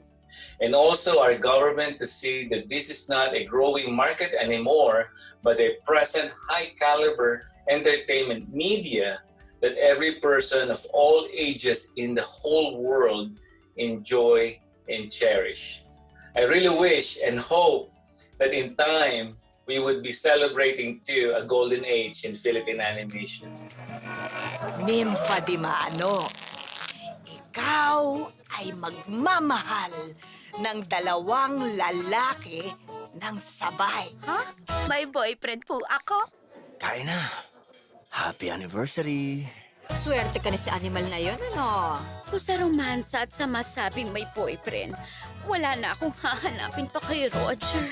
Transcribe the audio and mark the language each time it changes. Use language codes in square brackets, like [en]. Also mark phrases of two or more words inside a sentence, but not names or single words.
[en] And also our government to see that this is not a growing market anymore, but a present high caliber entertainment media that every person of all ages in the whole world enjoy and cherish. I really wish and hope that in time we would be celebrating too a golden age in Philippine animation. [tl] Nympha di Mano, ikaw ay magmamahal ng dalawang lalaki ng sabay. Ha? May boyfriend po ako? Kain na. [en] Happy anniversary. [tl] Swerte ka na sa animal na yon, ano? Kung sa romansa at sa masabing may boyfriend, wala na akong hahanapin pa kay Roger.